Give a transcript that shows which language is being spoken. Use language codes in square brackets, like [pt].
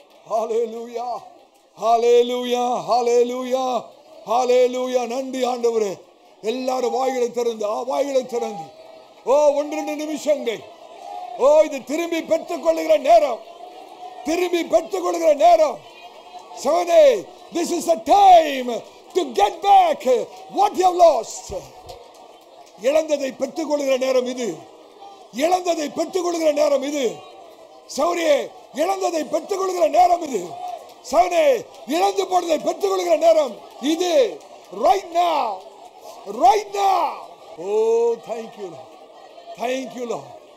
[ta] ஹல்லேலூயா, ஹல்லேலூயா, ஹல்லேலூயா, ஹல்லேலூயா. நன்றி ஆண்டவரே. எல்லாரும் வாய்களை திறந்து, வாய்களை திறந்து, ஓ 1-2 நிமிஷங்கள். ஓ இது திரும்பி பெற்றுக் கொள்ளுகிற நேரம், திரும்பி பெற்றுக் கொள்ளுகிற நேரம். சகோதரே, [en] this is the time to get back what you have lost. [ta] இழந்ததை பெற்றுக் கொள்ளுகிற நேரம் இது, இழந்ததை பெற்றுக் கொள்ளுகிற நேரம் இது. சகோதரே, இழந்ததை பெற்றுக் கொள்ளுகிற நேரம் இது. சகோதரே, இழந்து போனதை பெற்றுக் கொள்ளுகிற நேரம் இது. [en] Right now, right now. Oh, thank you Lord, thank you Lord.